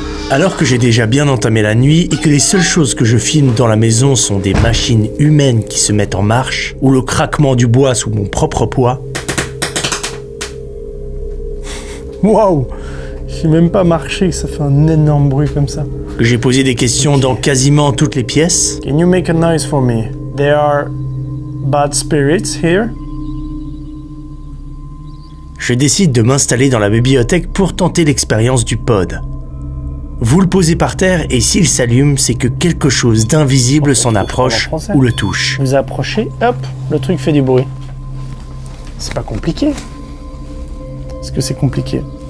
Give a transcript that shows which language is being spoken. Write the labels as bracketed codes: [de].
[fr] Alors que j'ai déjà bien entamé la nuit et que les seules choses que je filme dans la maison sont des machines humaines qui se mettent en marche, ou le craquement du bois sous mon propre poids... Waouh! J'ai même pas marché, ça fait un énorme bruit comme ça. J'ai posé des questions dans quasiment toutes les pièces. [en] Can you make a noise for me? There are bad spirits here. [fr] Je décide de m'installer dans la bibliothèque pour tenter l'expérience du pod. Vous le posez par terre et s'il s'allume, c'est que quelque chose d'invisible s'en approche ou le touche. Vous approchez, hop, le truc fait du bruit. C'est pas compliqué. Est-ce que c'est compliqué?